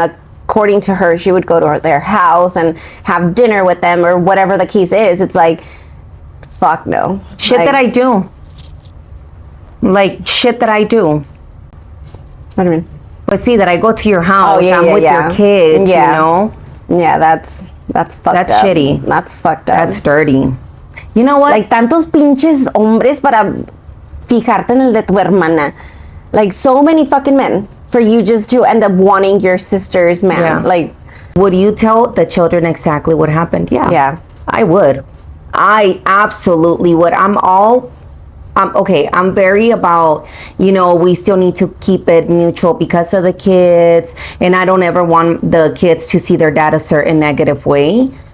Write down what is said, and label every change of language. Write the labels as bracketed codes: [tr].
[en] According to her, she would go to their house and have dinner with them, or whatever the case is. It's like, fuck no. Shit that I do. Like, shit that I do. What do you mean? But see, that I go to your house, I'm with your kids, you know? Yeah, that's fucked up. That's shitty. That's fucked up. That's dirty. You know what? [es] Like, tantos pinches hombres para fijarte en el de tu hermana. [en] Like, so many fucking men for you just to end up wanting your sister's man. Yeah. Like, would you tell the children exactly what happened? Yeah. I would. I absolutely would. I'm very about, we still need to keep it neutral because of the kids, and I don't ever want the kids to see their dad a certain negative way.